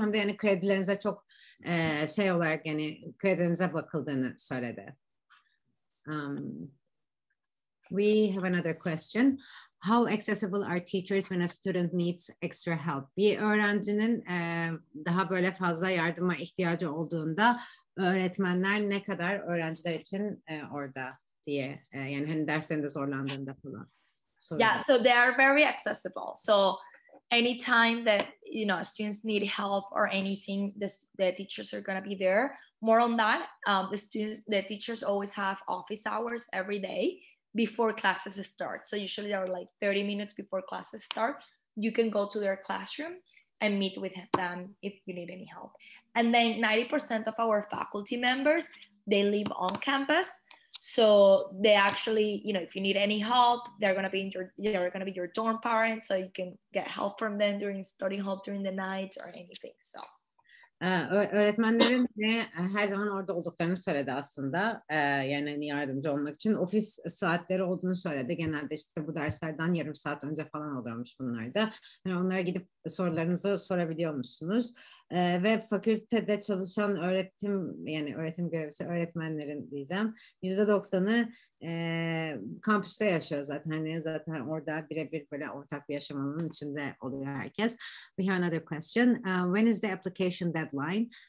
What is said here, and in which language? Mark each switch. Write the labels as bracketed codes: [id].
[tr] Hem de yani kredilerinize çok şey olarak yani kredinize bakıldığını söyledi. [en] We have another question. How accessible are teachers when a student needs extra help? [tr] Bir öğrencinin daha böyle fazla yardıma ihtiyacı olduğunda öğretmenler ne kadar öğrenciler için orada diye yani hani derslerinde zorlandığında falan. [en] Yeah, so they are very accessible. So anytime that students need help or anything, the teachers are going to be there. More on that, the teachers always have office hours every day before classes start. So usually they're like 30 minutes before classes start. You can go to their classroom and meet with them if you need any help. And then 90% of our faculty members, they live on campus. So they actually, if you need any help, they're gonna be your dorm parents, so you can get help from them during study help during the night or anything. So. [tr] Öğretmenlerin her zaman orada olduklarını söyledi aslında. Yani hani yardımcı olmak için ofis saatleri olduğunu söyledi. Genelde işte bu derslerden yarım saat önce falan oluyormuş bunlar da. Yani onlara gidip sorularınızı sorabiliyormuşsunuz. Ve fakültede çalışan öğretim görevlisi öğretmenlerin diyeceğim %90'ı kampüste yaşıyor zaten. Hani zaten orada birebir böyle ortak bir yaşam alanının içinde oluyor herkes. [en] We have another question. When is the application deadline?